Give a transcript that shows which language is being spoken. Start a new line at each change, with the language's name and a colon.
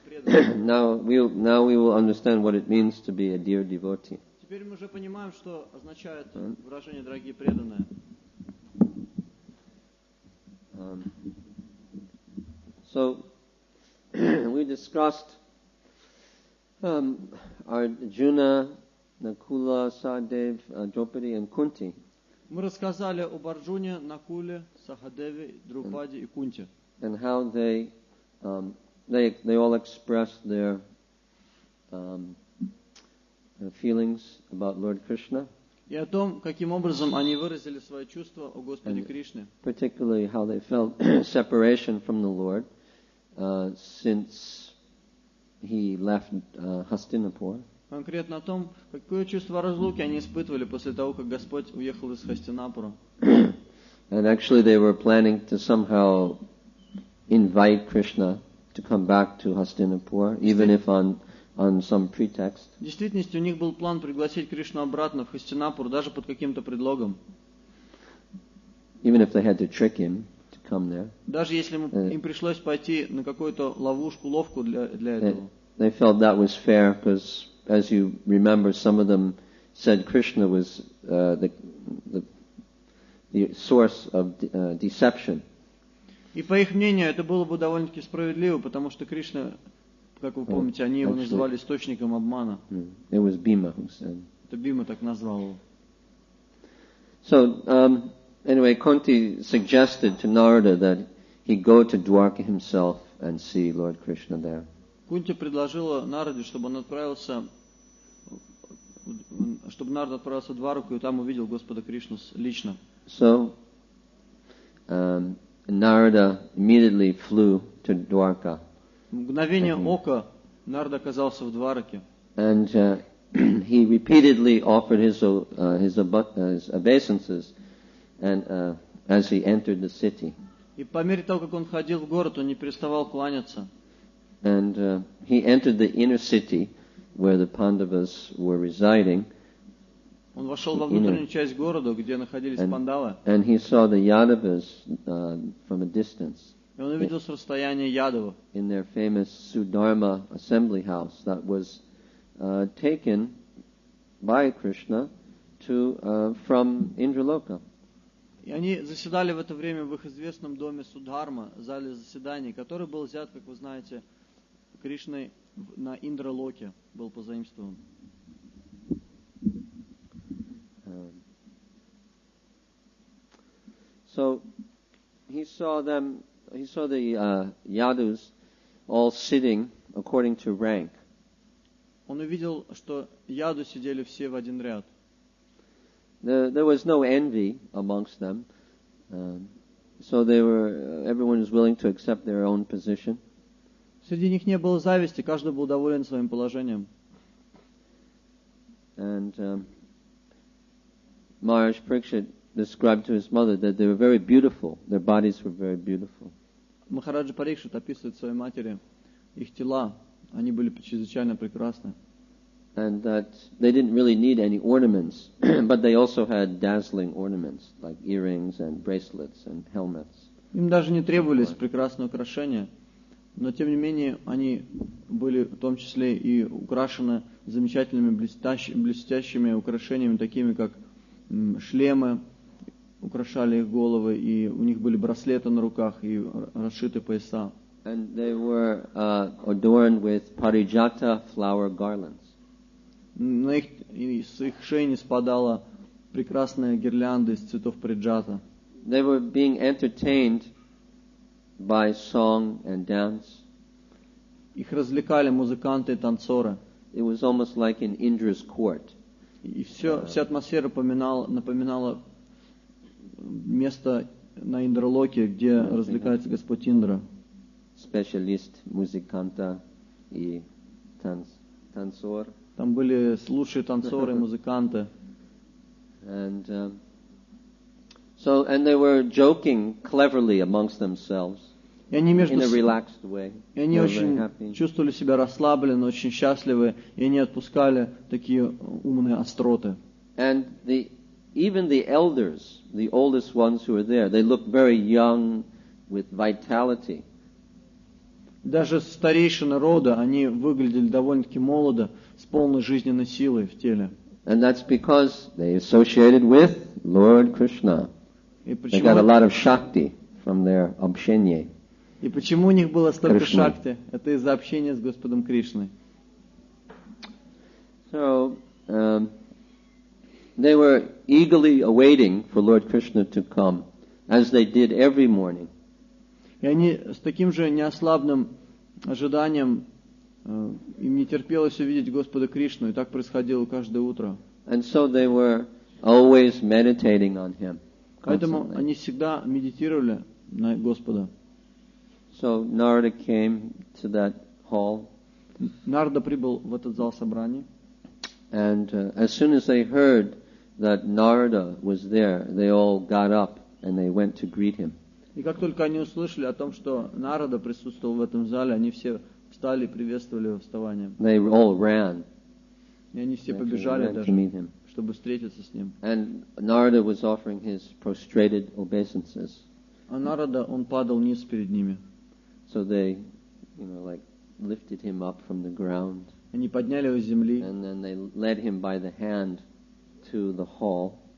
English: Yeah? Now we will understand what it means to be a dear devotee.
Russian: Теперь мы уже понимаем, что означает выражение «дорогие преданные».
English: So we discussed Arjuna, Nakula, Sahadev, Draupadi, and Kunti.
Russian: Мы рассказали об Арджуне, Накуле, Сахадеве, Друпаде и Кунте.
English: And how they all expressed their feelings about Lord Krishna.
Russian: И о том, каким образом они выразили свои чувства о Господе Кришне.
English: Particularly how they felt separation from the Lord since he left Hastinapur.
Russian: Конкретно о том, какое чувство разлуки они испытывали после того, как Господь уехал из Хастинапура.
English: And actually they were planning to somehow invite Krishna to come back to Hastinapur, even if on some pretext.
Russian: В действительности у них был план пригласить Кришну обратно в Хастинапур, даже под каким-то предлогом.
English: Even if they had to trick him to come there.
Russian: Даже если им пришлось пойти на какую-то ловушку для этого.
English: They felt that was fair because, as you remember, some of them said Krishna was the source of deception.
Russian: И по их мнению это было бы довольно-таки справедливо, потому что Кришна, как вы помните, они его называли источником обмана.
English: It was Bhima who said.
Russian: Это Бима так назвал его.
English: So anyway, Kunti suggested to Narada that he go to Dwarka himself and see Lord Krishna there.
Russian: Кунти предложила Нараде, чтобы Нарад отправился в Двараку и там увидел Господа Кришну лично.
English: So Narada immediately flew to Dwarka.
Russian: В мгновение ока Нарад оказался в Двараке.
English: And he repeatedly offered his obeisances, and as he entered the city.
Russian: И по мере того, как он входил в город, он не переставал кланяться.
English: And he entered the inner city where the Pandavas were residing.
Russian: Он вошел во внутреннюю часть города, где находились пандавы.
English: And he saw the Yadavas from a distance.
Russian: И он увидел с расстояния Ядавов.
English: In their famous Sudharma assembly house that was taken by Krishna from Indraloka.
Russian: И они заседали в это время в их известном доме Судхарма, зале заседаний, который был взят, как вы знаете, Кришной на Индралоке, был позаимствован.
English: So he saw the Yadus all sitting according to rank.
Russian: Он увидел, что яду сидели все в один ряд.
English: There was no envy amongst them, so everyone was willing to accept their own position.
Russian: Среди них не было зависти, каждый был доволен своим положением.
English: And Maharaj Parikshit described to his mother that they were very beautiful. Their bodies were very beautiful.
Russian: Махараджа Парикшит описывает своей матери их тела, они были чрезвычайно прекрасны.
English: And that they didn't really need any ornaments, but they also had dazzling ornaments like earrings and bracelets and helmets.
Russian: Им даже не требовались прекрасные украшения, но тем не менее они были в том числе и украшены замечательными блестящими украшениями, такими как шлемы, украшали их головы, и у них были браслеты на руках и расшиты пояса.
English: And they were adorned with parijata flower garlands.
Russian: С их шеи не спадала прекрасная гирлянда из цветов париджата.
English: They were being entertained by song and dance.
Russian: Их развлекали музыканты и танцоры.
English: It was almost like in Indra's court.
Russian: И вся атмосфера напоминала место на Индралоке, где развлекается Господь Индра.
English: specialist
Russian: muzikanta и танцор. Там были лучшие танцоры, музыканты.
English: And they were joking cleverly amongst themselves
Russian: И они
English: in a relaxed way.
Russian: И они очень чувствовали себя расслабленно, очень счастливы, и они отпускали такие умные остроты.
English: And even the elders, the oldest ones who were there, they looked very young with vitality.
Russian: Даже старейшины рода, они выглядели довольно-таки молодо, с полной жизненной силой в теле.
English: And that's because they associated with Lord Krishna. They got a lot of shakti from their
Russian: общение. И почему у них было столько шакти? Это из-за общения с Господом Кришной.
English: So, they were eagerly awaiting for Lord Krishna to come, as they did every morning.
Russian: И они с таким же неослабным ожиданием, им не терпелось увидеть Господа Кришну, и так происходило каждое утро.
English: And so they were always meditating on Him.
Russian: Поэтому они всегда медитировали на Господа.
English: So Narada came to that hall.
Russian: Нарада прибыл в этот зал собраний.
English: And as soon as they heard that Narada was there, they all got up and they went to greet him.
Russian: И как только они услышали о том, что Нарада присутствовал в этом зале, они все встали и приветствовали его вставанием.
English: They all ran.
Russian: И они все побежали даже, чтобы встретиться с ним.
English: And Narada was offering his prostrated obeisances.
Russian: А Нарада, он падал низ перед ними.
English: So they, lifted him up from the ground.
Russian: Они подняли его с земли.
English: And then they led him by the hand to the hall.